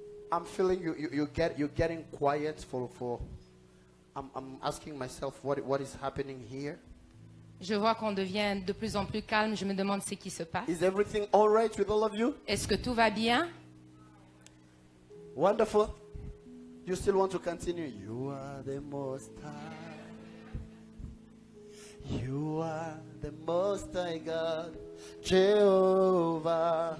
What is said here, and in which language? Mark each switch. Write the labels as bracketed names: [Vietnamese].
[English] I'm feeling you're getting quiet for I'm asking myself what is happening here. [French] Je vois qu'on devient de plus en plus calme. Je me demande ce qui se passe. [English] Is everything all right with all of you? [French] Est-ce que tout va bien? [English] Wonderful. You still want to continue? You are the most high. You are the most high God. Jehovah.